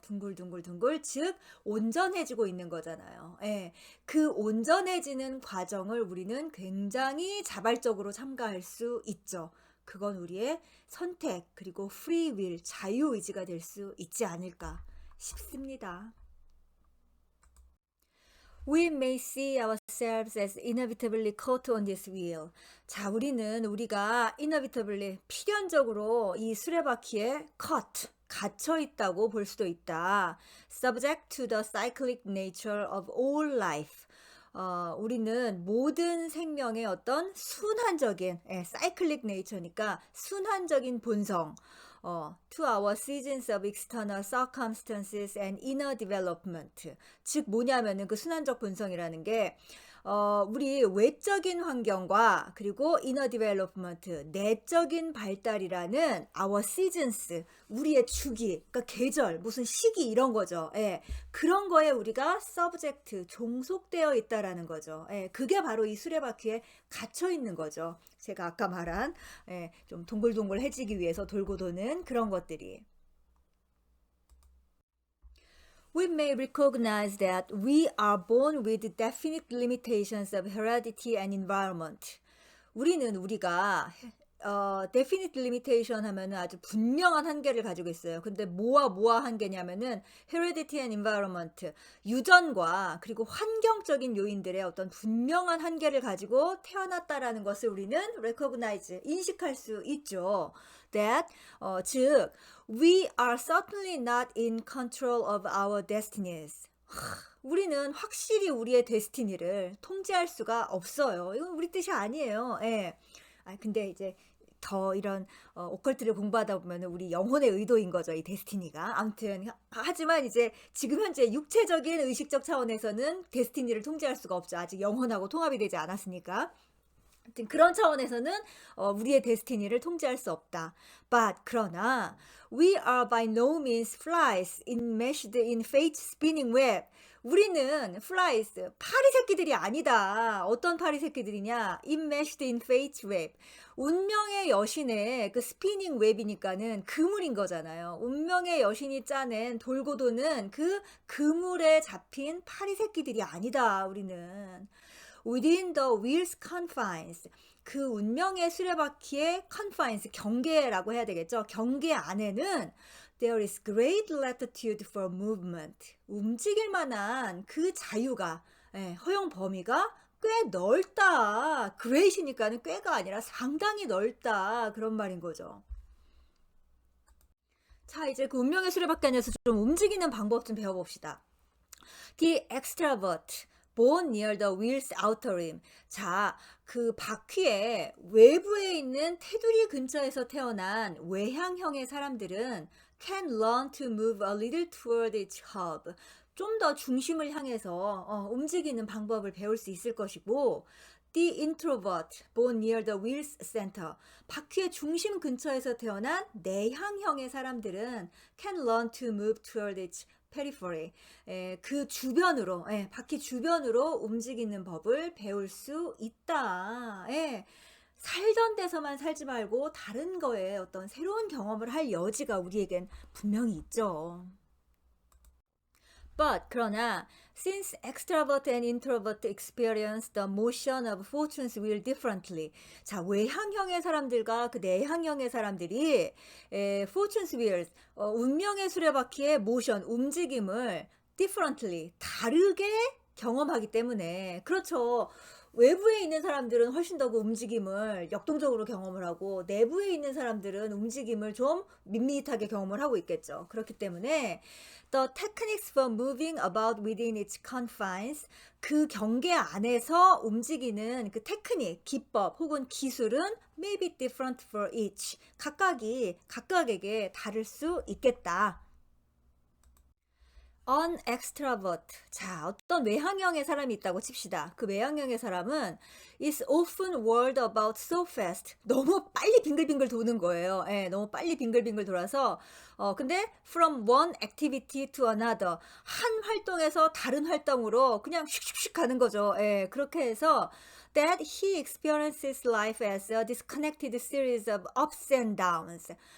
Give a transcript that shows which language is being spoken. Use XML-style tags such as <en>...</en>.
<ko>둥글둥글둥글, 즉 온전해지고 있는 거잖아요. 예, 그 온전해지는 과정을 우리는 굉장히 자발적으로 참가할 수 있죠. 그건 우리의 선택 그리고 프리윌 자유의지가 될 수 있지 않을까 싶습니다.</ko> <en>We may see ourselves as inevitably caught on this wheel.</en> <ko>자, 우리가 inevitably 필연적으로 이 수레바퀴에 caught 갇혀 있다고 볼 수도 있다.</ko> <en>Subject to the cyclic nature of all life.</en> <ko>우리는 모든 생명의 어떤 순환적인,</ko> <en>cyclic nature니까</en> <ko>순환적인 본성,</ko> <en>to our seasons of external circumstances and inner development.</en> <ko>즉 뭐냐면은 그 순환적 본성이라는 게 우리 외적인 환경과 그리고</ko> <en>inner development,</en> <ko>내적인 발달이라는</ko> <en>our seasons,</en> <ko>우리의 주기, 그러니까 계절, 무슨 시기 이런 거죠. 예, 그런 거에 우리가 subject, 종속되어 있다라는 거죠. 예, 그게 바로 이 수레바퀴에 갇혀 있는 거죠. 제가 아까 말한 좀 동글동글해지기 위해서 돌고 도는 그런 것들이.</ko> <en>We may recognize that we are born with definite limitations of heredity and environment.</en> <ko>우리가 definite limitation 하면은 아주 분명한 한계를 가지고 있어요. 근데 뭐와 한계냐면은</ko> <en>heredity and environment,</en> <ko>유전과 그리고 환경적인 요인들의 어떤 분명한 한계를 가지고 태어났다라는 것을 우리는 recognize, 인식할 수 있죠.</ko> <en>That, 즉 we are certainly not in control of our destinies.</en> <ko>우리는 확실히 우리의 데스티니를 통제할 수가 없어요. 이건 우리 뜻이 아니에요. 예. 근데 이제 더 이런 오컬트를 공부하다 보면 우리 영혼의 의도인 거죠, 이 데스티니가. 아무튼 하지만 이제 지금 현재 육체적인 의식적 차원에서는 데스티니를 통제할 수가 없죠. 아직 영혼하고 통합이 되지 않았으니까. 그런 차원에서는 우리의 데스티니를 통제할 수 없다.</ko> <en>But 그러나 we are by no means flies enmeshed in fate's spinning web.</en> <ko>우리는 flies, 파리 새끼들이 아니다. 어떤 파리 새끼들이냐?</ko> <en>enmeshed in fate's web.</en> <ko>운명의 여신의 그 스피닝 웹이니까는 그물인 거잖아요. 운명의 여신이 짜낸 돌고 도는 그 그물에 잡힌 파리 새끼들이 아니다. 우리는.</ko> <en>Within the wheel's confines,</en> <ko>그 운명의 수레바퀴의 confines, 경계라고 해야 되겠죠. 경계 안에는</ko> <en>there is great latitude for movement.</en> <ko>움직일 만한 그 자유가, 허용 범위가 꽤 넓다. great이니까는 꽤가 아니라 상당히 넓다. 그런 말인 거죠. 자, 이제 그 운명의 수레바퀴 안에서 좀 움직이는 방법 좀 배워봅시다.</ko> <en>The extravert. born near the wheel's outer rim.</en> <ko>자, 그 바퀴의 외부에 있는 테두리 근처에서 태어난 외향형의 사람들은</ko> <en>can learn to move a little toward its hub.</en> <ko>좀 더 중심을 향해서 움직이는 방법을 배울 수 있을 것이고,</ko> <en>the introvert born near the wheel's center.</en> <ko>바퀴의 중심 근처에서 태어난 내향형의 사람들은</ko> <en>can learn to move toward its periphery.</en> <ko>그 주변으로, 바퀴 주변으로 움직이는 법을 배울 수 있다. 살던 데서만 살지 말고 다른 거에 어떤 새로운 경험을 할 여지가 우리에겐 분명히 있죠.</ko> <en>그러나 since extrovert and introvert experience the motion of fortune's wheel differently.</en> <ko>자, 외향형의 사람들과 그 내향형의 사람들이 fortune's wheel, 운명의 수레바퀴의 motion, 움직임을 differently, 다르게 경험하기 때문에. 그렇죠. 외부에 있는 사람들은 훨씬 더 그 움직임을 역동적으로 경험을 하고, 내부에 있는 사람들은 움직임을 좀 밋밋하게 경험을 하고 있겠죠. 그렇기 때문에</ko> <en>the techniques for moving about within its confines,</en> <ko>그 경계 안에서 움직이는 그 테크닉, 기법 혹은 기술은</ko> <en>may be different for each,</en> <ko>각각에게 다를 수 있겠다.</ko> <en>An extrovert.</en> <ko>자, 어떤 외향형의 사람이 있다고 칩시다. 그 외향형의 사람은</ko> <en>is often worried about so fast.</en> <ko>너무 빨리 빙글빙글 도는 거예요. 예, 너무 빨리 빙글빙글 돌아서 근데</ko> <en>from one activity to another,</en> <ko>한 활동에서 다른 활동으로 그냥 슉슉슉 가는 거죠. 예, 그렇게 해서</ko> <en>that he experiences life as a disconnected series of ups and downs.</en>